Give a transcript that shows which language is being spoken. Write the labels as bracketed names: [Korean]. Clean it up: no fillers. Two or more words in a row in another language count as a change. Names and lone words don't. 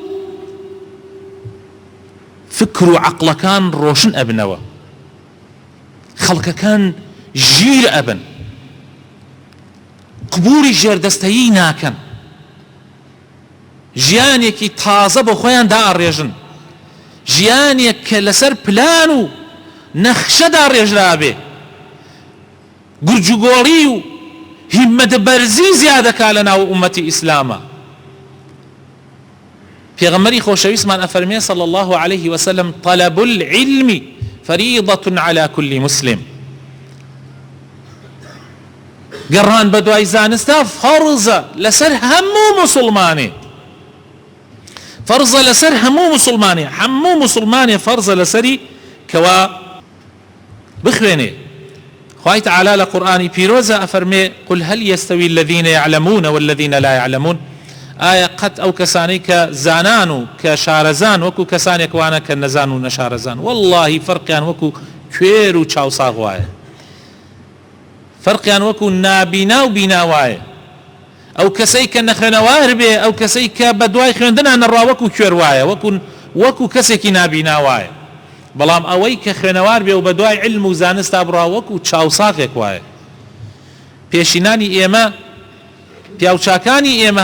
[Central Kurdish] فکر و عەقڵەکان ڕۆشن ئەبنەوە، خەڵکەکان ژیر ئەبن، قبوری ژێردەستەیی ناکەن، ژیانێکی تازە بۆ خۆیان دائەڕێژن، ژیانێک کە لەسەر پلان و نەخشەدا ڕێژرابێ، گورجوگۆڵی و هیممەتە بەرزی زیادەکا لە ناو ئومەتی ئیسلامە. پێغەمبەری خۆشەویستمان ئەفەرمێ [Arabic] صلی الله عليه وسلم: طلب العلم فريضة على كل مسلم. [Central Kurdish] گەڕان بە دوای زانستا فەرزە لەسەر هەموو مسلمانێ، فەرزە لەسەر هەموو مسلمانێ، هەموو مسلمانێ فەرزە لەسەری کەوا بخوێنێ. خوای تعالی لە قورئانی پیرۆزە ئەفەرمێ: [Arabic] قل هل يستوي الذين يعلمون والذين لا يعلمون. [Central Kurdish] ئایا قەت ئەو کەسانەی کە زانان و کە شارەزان وەکو کەسانێک وانە کە نەزان و نەشارەزان، واللهی فەرقیان وەکو کوێر و چاوساغ وایە، فەرقیان وەکو نابینا و بینا وایە. ئەو کەسەی کە نەخوێنەوار بێ ئەو کەسەی کە بە دوای خوێندنە نەڕوا وەکو کوێر وایە وەکو کەسێکی نابینا وایە بەڵام ئەوەی کە خوێنەوار بێ و بە دوای علم و زانستا بڕوا وەکو چاوساقێک وایە پێشینانی ئێمە پیاوچاکانی ئێمە